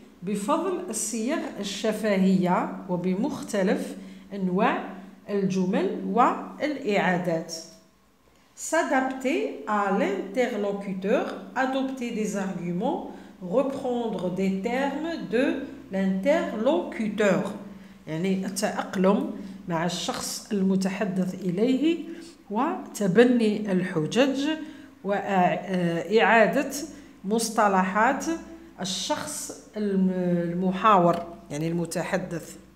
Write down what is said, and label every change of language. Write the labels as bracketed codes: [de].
[ar] بفضل الصيغ الشفهية وبمختلف أنواع الجمل والإعادات. [fr] S'adapter à l'interlocuteur, adopter des arguments, reprendre des termes de l'interlocuteur. [ar] يعني التأقلم مع الشخص المتحدث إليه وتبني الحجج وإعادة مصطلحات الشخص المحاور يعني المتحدث.